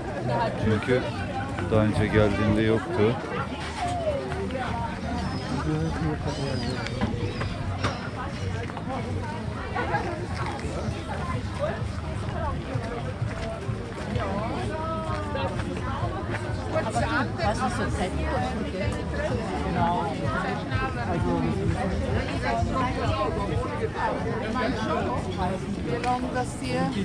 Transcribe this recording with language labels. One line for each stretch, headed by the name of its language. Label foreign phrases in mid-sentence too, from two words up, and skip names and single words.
Turkish: Çünkü daha önce geldiğimde yoktu.
German: Was ist so fett? Genau. Wie lange das hier?